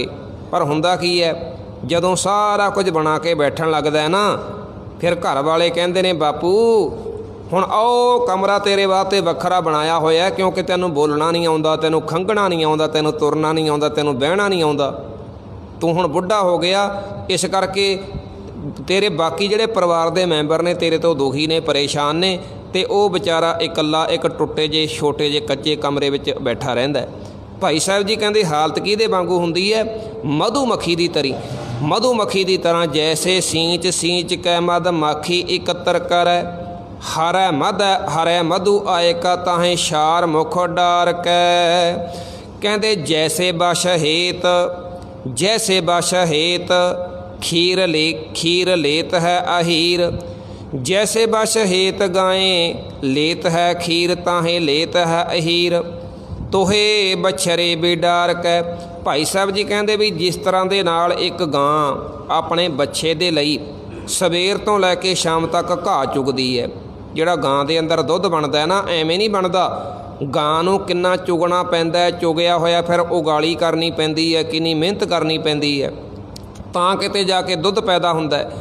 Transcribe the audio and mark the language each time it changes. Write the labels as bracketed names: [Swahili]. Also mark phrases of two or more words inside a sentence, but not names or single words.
[Punjabi] ਪਰ ਹੁੰਦਾ ਕੀ ਹੈ, ਜਦੋਂ ਸਾਰਾ ਕੁਛ ਬਣਾ ਕੇ ਬੈਠਣ ਲਗਦਾ ਹੈ ਨਾ, ਫਿਰ ਘਰ ਵਾਲੇ ਕਹਿੰਦੇ ਨੇ ਬਾਪੂ ਹੁਣ ਆਓ ਕਮਰਾ ਤੇਰੇ ਵਾਸਤੇ ਵੱਖਰਾ ਬਣਾਇਆ ਹੋਇਆ, ਕਿਉਂਕਿ ਤੈਨੂੰ ਬੋਲਣਾ ਨਹੀਂ ਆਉਂਦਾ, ਤੈਨੂੰ ਖੰਘਣਾ ਨਹੀਂ ਆਉਂਦਾ, ਤੈਨੂੰ ਤੁਰਨਾ ਨਹੀਂ ਆਉਂਦਾ, ਤੈਨੂੰ ਬਹਿਣਾ ਨਹੀਂ ਆਉਂਦਾ, ਤੂੰ ਹੁਣ ਬੁੱਢਾ ਹੋ ਗਿਆ, ਇਸ ਕਰਕੇ ਤੇਰੇ ਬਾਕੀ ਜਿਹੜੇ ਪਰਿਵਾਰ ਦੇ ਮੈਂਬਰ ਨੇ ਤੇਰੇ ਤੋ ਦੁਖੀ ਨੇ, ਪਰੇਸ਼ਾਨ ਨੇ, ਤੇ ਓ ਬੇਚਾਰਾ ਇਕੱਲਾ ਇਕ ਟੁੱਟੇ ਜੇ ਛੋਟੇ ਜੇ ਕੱਚੇ ਕਮਰੇ ਵਿਚ ਬੈਠਾ ਰਹਿੰਦਾ ਹੈ। ਭਾਈ ਸਾਹਬ ਜੀ ਕਹਿੰਦੇ ਹਾਲਤ ਕਿਹਦੇ ਵਾਂਗੂ ਹੁੰਦੀ ਹੈ, ਮਧੂਮੱਖੀ ਦੀ ਤਰ੍ਹੀ, ਮਧੂਮੱਖੀ ਦੀ ਤਰ੍ਹਾਂ। [Braj] जैसे सींच सींच कै मध माखी इकत्र करै, हरै मधु आए का ताहे शार मुख डार कै। कहंदे जैसे बश हेत, जैसे बश हेत खीर लेत है अहीर, जैसे बश हेत गाएं लेत है खीर ताहे लेत है अहीर, तोहे बछरे बिडार कै। [Punjabi] ਭਾਈ ਸਾਹਬ ਜੀ ਕਹਤੇ ਭੀ ਜਿਸ ਤਰ੍ਹਾਂ ਕੇ ਨਾਲ ਇਕ ਗਾਂ ਅਪਨੇ ਬੱਚੇ ਦੇ ਲਈ ਸਵੇਰ ਤੋ ਲੈਕੇ ਸ਼ਾਮ ਤਕ ਘਾਹ ਚੁਗਦੀ ਹੈ, ਜਿਹੜਾ ਗਾਂ ਦੇ ਅੰਦਰ ਦੁੱਧ ਬਣਦਾ ਹੈ ਨਾ, ਐਵੇਂ ਨਹੀਂ ਬਣਦਾ। ਗਾਂ ਨੂੰ ਕਿੰਨਾ ਚੁਗਣਾ ਪੈਂਦਾ ਹੈ, ਚੁਗਿਆ ਹੋਇਆ ਫਿਰ ਉਗਾਲੀ ਕਰਨੀ ਪੈਂਦੀ ਹੈ, ਕਿੰਨੀ ਮਿਹਨਤ ਕਰਨੀ ਪੈਂਦੀ ਹੈ, ਤਾਂ ਕਿਤੇ ਜਾਕੇ ਦੁੱਧ ਪੈਦਾ ਹੁੰਦਾ ਹੈ।